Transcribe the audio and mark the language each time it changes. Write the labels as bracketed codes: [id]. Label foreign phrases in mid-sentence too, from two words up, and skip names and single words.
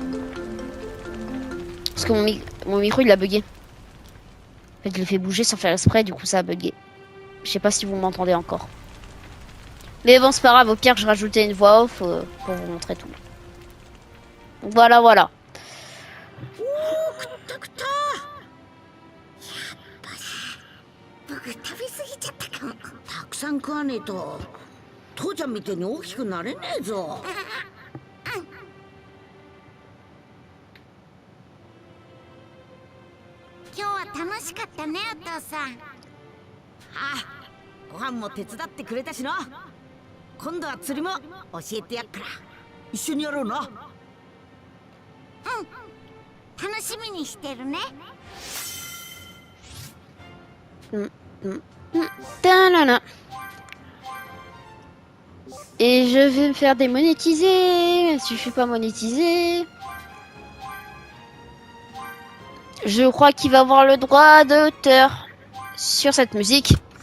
[fr] Parce que mon micro il a bugué. En fait je l'ai fait bouger sans faire exprès, du coup ça a bugué. Je sais pas si vous m'entendez encore. Mais bon c'est pas grave, au pire je rajoutais une voix off pour vous montrer tout. Donc voilà. [ja] 父ちゃんみたいに大きくなれねえぞ。今日は楽しかったね、お父さん。ああ、ご飯も手伝ってくれたしな。今度は釣りも教えてやっから一緒にやろうな。うん、楽しみにしてるね。 [fr] Et je vais me faire démonétiser. Si je suis pas monétisé, je crois qu'il va avoir le droit d'auteur sur cette musique.